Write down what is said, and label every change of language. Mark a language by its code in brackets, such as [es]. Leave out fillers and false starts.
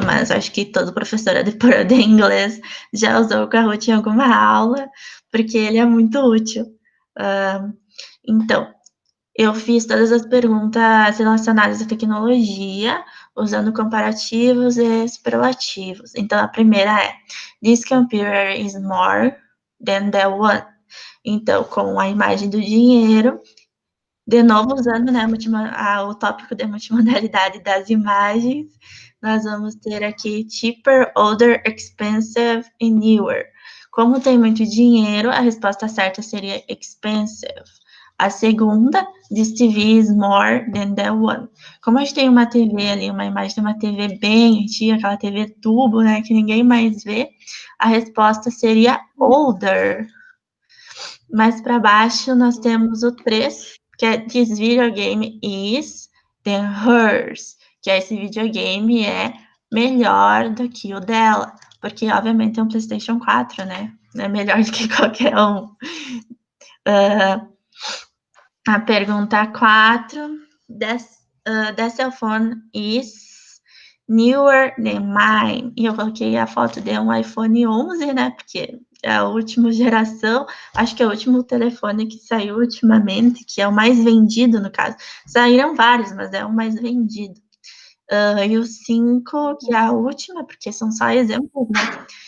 [pt] Mas acho que todo professor de inglês já usou o Kahoot em alguma aula, porque ele é muito útil. Então, eu fiz todas as perguntas relacionadas à tecnologia, usando comparativos e superlativos. Então, a primeira é: [en] This computer is more than that one. [pt] Então, com a imagem do dinheiro, de novo usando, né, o tópico de multimodalidade das imagens, nós vamos ter aqui cheaper, older, expensive e newer. Como tem muito dinheiro, a resposta certa seria expensive. A segunda, [en] this TV is more than that one. [pt] Como a gente tem uma TV ali, uma imagem de uma TV bem antiga, aquela TV tubo, né, que ninguém mais vê, a resposta seria older. Mais para baixo, nós temos o 3, que é [en] this video game is than hers, [pt] que esse videogame é melhor do que o dela, porque obviamente é um PlayStation 4, né? É melhor do que qualquer um. A pergunta 4, [en] that cell phone is newer than mine. [pt] E eu coloquei a foto de um iPhone 11, né? Porque é a última geração, acho que é o último telefone que saiu ultimamente, que é o mais vendido, no caso. Saíram vários, mas é o mais vendido. E o 5, que é a última, porque são só exemplos, né?